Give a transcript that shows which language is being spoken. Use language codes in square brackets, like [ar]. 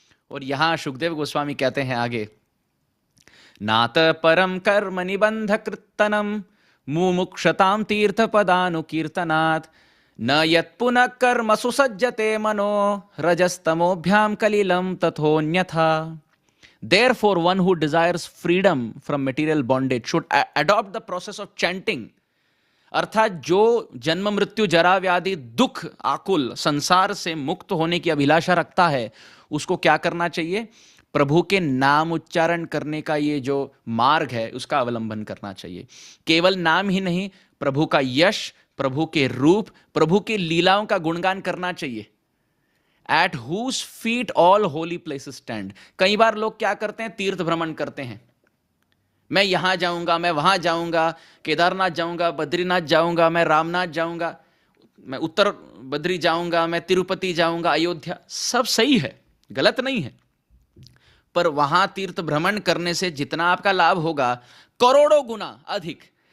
[hi] और यहां सुखदेव गोस्वामी कहते हैं आगे, [sa] नात परम कर्म निबंध कृतनम मुमुक्षताम तीर्थ पदानुकीर्तनात् न यत् पुनः कर्म सुसज्जते मनो रजस्तमोभ्याम कलिलम तथोन्यथा। [en] Therefore, one who desires freedom from material bondage should adopt the process of chanting. [hi] अर्थात जो जन्म मृत्यु जरा व्याधि दुख आकुल संसार से मुक्त होने की अभिलाषा रखता है, उसको क्या करना चाहिए, प्रभु के नाम उच्चारण करने का ये जो मार्ग है उसका अवलंबन करना चाहिए। केवल नाम ही नहीं, प्रभु का यश, प्रभु के रूप, प्रभु की लीलाओं का गुणगान करना चाहिए। [en] At whose feet all holy places stand. [hi] कई बार लोग क्या करते हैं, तीर्थ भ्रमण करते हैं, मैं यहां जाऊंगा, मैं वहां जाऊंगा, केदारनाथ जाऊंगा, बद्रीनाथ जाऊंगा, मैं रामनाथ जाऊंगा, मैं उत्तर बद्री जाऊंगा, मैं तिरुपति जाऊंगा, अयोध्या। सब सही है, गलत नहीं है, पर वहां तीर्थ भ्रमण करने से जितना आपका लाभ होगा करोड़ों गुना अधिक।